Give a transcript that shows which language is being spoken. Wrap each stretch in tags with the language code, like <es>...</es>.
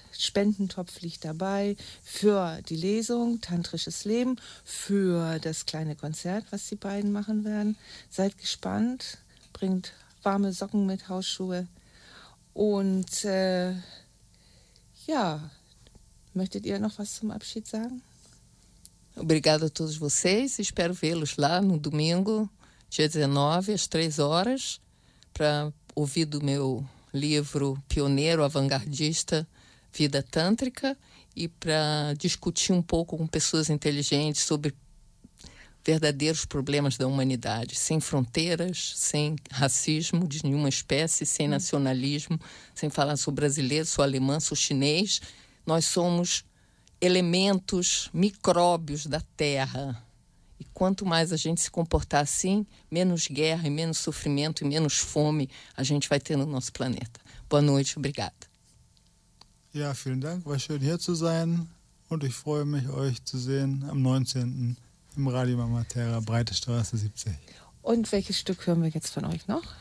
<de>Spendentopf liegt dabei für die Lesung Tantrisches Leben, für das kleine Konzert, was die beiden machen werden. Seid gespannt, bringt warme Socken mit, Hausschuhe. Und ja, möchtet ihr noch was zum Abschied sagen?</de> <pt>Obrigada a todos vocês. Espero vê-los lá no domingo, dia 19, às 3 horas, para ouvir do meu livro pioneiro, avant-gardista, Vida Tântrica, e para discutir um pouco com pessoas inteligentes sobre verdadeiros problemas da humanidade, sem fronteiras, sem racismo de nenhuma espécie, sem nacionalismo, sem falar sou brasileiro, sou alemã, sou chinês. Nós somos elementos, micróbios da Terra. E quanto mais a gente se comportar assim, menos guerra e menos sofrimento e menos fome a gente vai ter no nosso planeta. Boa noite, obrigada.</pt> <de>Ja, vielen Dank. War schön hier zu sein und ich freue mich euch zu sehen am 19. im Radio Mama Terra, Breite Straße 70. Und welches Stück hören wir jetzt von euch noch?</de>